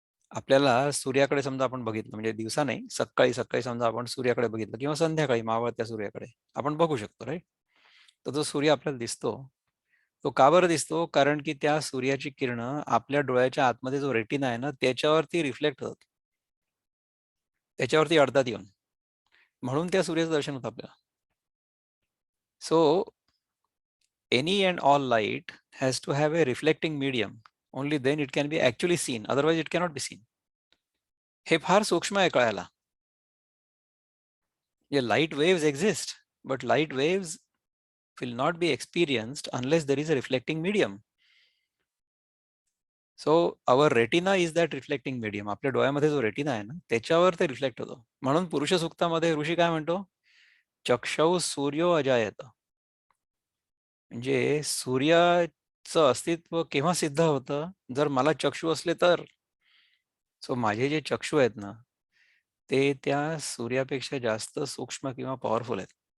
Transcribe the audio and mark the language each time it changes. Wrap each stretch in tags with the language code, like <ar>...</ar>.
<mr>आपल्याला सूर्याकडे समजा आपण बघितलं, म्हणजे दिवसा नाही, सकाळी-सकाळी समजा आपण सूर्याकडे बघितलं किंवा संध्याकाळी मावळत्या सूर्याकडे आपण बघू शकतो, राइट? तर जो सूर्य आपल्याला दिसतो, तो का बरं दिसतो? कारण की त्या सूर्याची किरणं आपल्या डोळ्याच्या आतमध्ये जो रेटिना आहे ना, त्याच्यावरती रिफ्लेक्ट होतात. त्याच्यावरती अडतात येऊन. म्हणून त्या सूर्याचं दर्शन होतं आपल्याला.</mr> <en>So any and all light has to have a reflecting medium. Only then it can be actually seen. Otherwise, it cannot be seen.</en> <mr>हे फार सूक्ष्म आहे कळायला.</mr> <en>Yeah, light waves exist, but light waves will not be experienced unless there is a reflecting medium. So our retina is that reflecting medium.</en> <mr>आपल्या डोळ्यामध्ये जो retina आहे ना, त्याच्यावर ते रिफ्लेक्ट होतं. म्हणून पुरुष सूक्तामध्ये ऋषी काय म्हणतो?</mr> <sa>चक्षौ सूर्यो अजायत.</sa> <mr>म्हणजे सूर्याचं अस्तित्व केव्हा सिद्ध होतं? जर मला चक्षु असले तर. सो माझे जे चक्षु आहेत ना, ते त्या सूर्यापेक्षा जास्त सूक्ष्म किंवा पॉवरफुल आहेत.</mr>